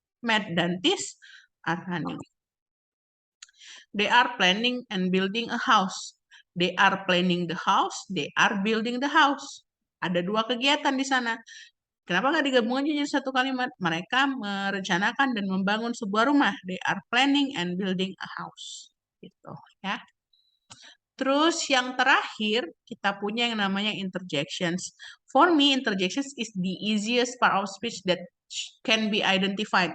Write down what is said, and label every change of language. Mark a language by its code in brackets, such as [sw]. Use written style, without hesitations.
[en] Matt dan Tis are running. They are planning and building a house. They are planning the house. They are building the house. [id] Ada dua kegiatan di sana. Kenapa nggak digabung aja jadi satu kalimat? Mereka merencanakan dan membangun sebuah rumah. [en] They are planning and building a house. [id] Gitu ya. Terus yang terakhir kita punya yang namanya interjections. [en] For me, interjections is the easiest part of speech that can be identified.